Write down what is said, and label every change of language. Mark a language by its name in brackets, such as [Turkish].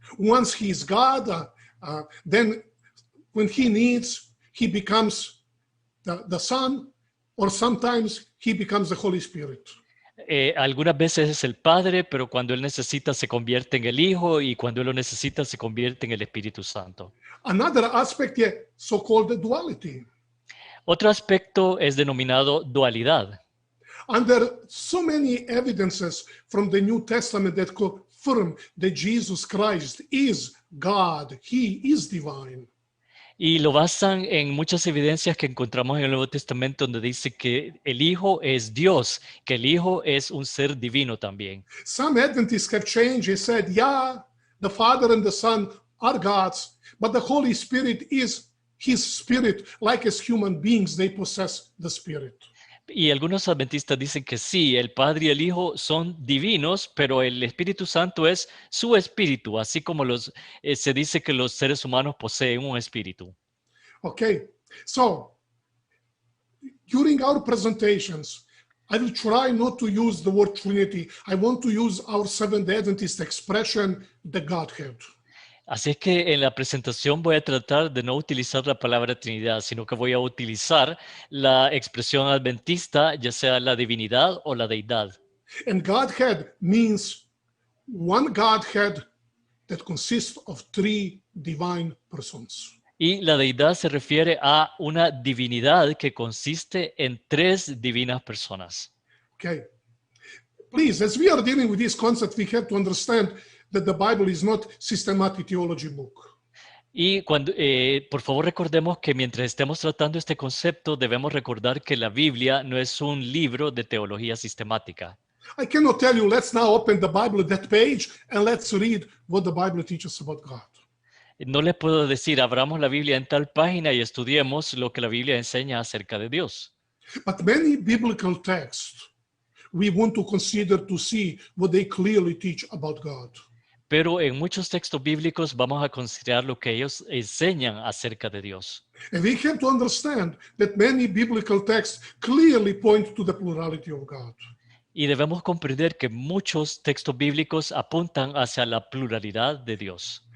[English] Once he is God, then when he needs, he becomes the Son, or sometimes he becomes the Holy Spirit. [Spanish] Algunas veces es el Padre, pero cuando Él necesita se convierte en el Hijo y cuando Él lo necesita se convierte en el Espíritu Santo. [English] Another aspect, so-called duality. [Spanish] Otro aspecto es denominado dualidad. [English] And there are so many evidences from the New Testament that affirm that Jesus Christ is God. He is divine. [Spanish] Y lo basan en muchas evidencias que encontramos en el Nuevo Testamento donde dice que el Hijo es Dios, que el Hijo es un ser divino también. [English] Some Adventists have changed and said, yeah, the Father and the Son are gods, but the Holy Spirit is his spirit. Like as human beings, they possess the Spirit. [Spanish] Y algunos adventistas dicen que sí, el Padre y el Hijo son divinos, pero el Espíritu Santo es su espíritu, así como se dice que los seres humanos poseen un espíritu. [English] Okay, so during our presentations, I will try not to use the word Trinity. I want to use our Seventh Adventist expression, the Godhead. [Spanish] Así es que en la presentación voy a tratar de no utilizar la palabra Trinidad, sino que voy a utilizar la expresión adventista, ya sea la divinidad o la deidad. [English] And Godhead means one Godhead that consists of three divine persons. [Spanish] Y la deidad se refiere a una divinidad que consiste en tres divinas personas. [English] Okay. Please, as we are dealing with this concept, we have to understand that the Bible is not systematic theology book. [Spanish] Y por favor recordemos que mientras estemos tratando este concepto, debemos recordar que la Biblia no es un libro de teología sistemática. [English] I cannot tell you, let's now open the Bible at that page and let's read what the Bible teaches about God. [Spanish] No les puedo decir, abramos la Biblia en tal página y estudiemos lo que la Biblia enseña acerca de Dios. [English] But many biblical texts we want to consider to see what they clearly teach about God. [Spanish] Pero en muchos textos bíblicos vamos a considerar lo que ellos enseñan acerca de Dios. [English] And we have to understand that many biblical texts clearly point to the plurality of God. [Spanish] Y debemos comprender que muchos textos bíblicos apuntan hacia la pluralidad de Dios.